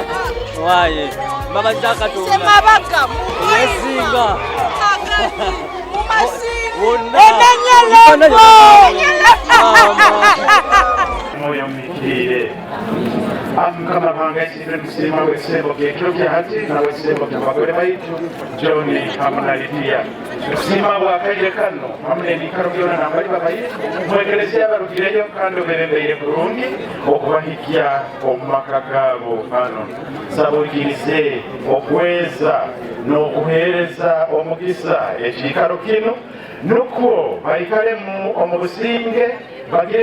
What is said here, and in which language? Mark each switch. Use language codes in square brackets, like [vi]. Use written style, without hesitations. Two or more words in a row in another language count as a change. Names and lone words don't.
[ttj] Waye mbabaza Katonda. Semabaga. Yesinga. Moyo mikire amukama banga ekirire musima w'ekisebo kyekiro kyati nawe ekisebo kyabagole baitu John hamwe na Lydia musima bwakaire kano hamwe n'ebikaro byona nambali babaire mwegereze abarugireyo kandi oberebeire bulungi okubahikya omu maka gaabo hano sabugirize okweza n'okuheereza omugisa ekikaro kino nukwo bayikalemu omu Businge bagire